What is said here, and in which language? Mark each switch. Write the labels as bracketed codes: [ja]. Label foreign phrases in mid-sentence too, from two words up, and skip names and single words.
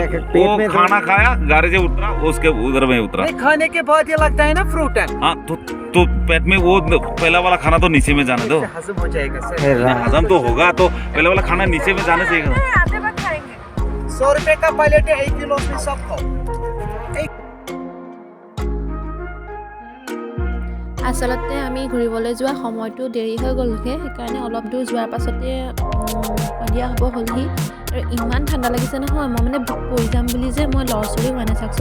[hi] वो खाना खाया गाड़ी से उतरा उसके उधर में उतरा खाने के बाद ये लगता है ना फ्रूट है हाँ तो पेट में वो पहला वाला खाना तो नीचे में जाने दो हजम हो जाएगा सर हजम तो होगा तो पहले वाला खाना नीचे में जाने से आधे वक्त खाएंगे 100 रुपए का प्लेट है 1 किलो में सब खाओ [as] আচলতে আমি ঘূৰিবলৈ যোৱা সময়টো দেৰি হৈ গ'লগৈ সেইকাৰণে অলপ দূৰ যোৱাৰ পাছতে সন্ধিয়া হ'ব হ'লহি আৰু ইমান ঠাণ্ডা লাগিছে নহয় মই মানে পৰি যাম বুলি যে মই লৰচৰি হোৱা নাই চাওকচোন